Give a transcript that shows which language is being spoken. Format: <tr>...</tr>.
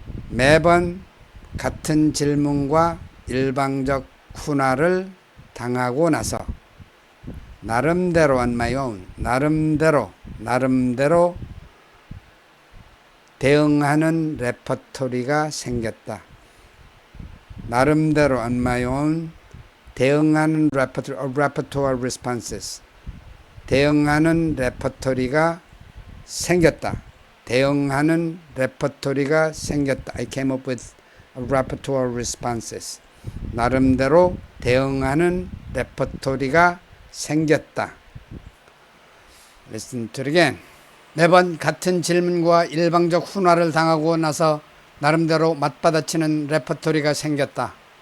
<ko>매번 같은 질문과 일방적 훈화를 당하고 나서 나름대로</ko> <en>on my own,</en> <ko>나름대로 대응하는 레퍼토리가 생겼다.</ko> <en>나름대로 on my own 대응하는 repertoire responses.</en> <ko>대응하는 레퍼토리가 생겼다. 대응하는 레퍼토리가 생겼다.</ko> <en>I came up with repertoire responses.</en> <ko>나름대로 대응하는 레퍼토리가 생겼다.</ko> <en>Listen to it again.</en> <ko>매번 같은 질문과 일방적 훈화를 당하고 나서 나름대로 맞받아치는 레퍼토리가 생겼다.</ko>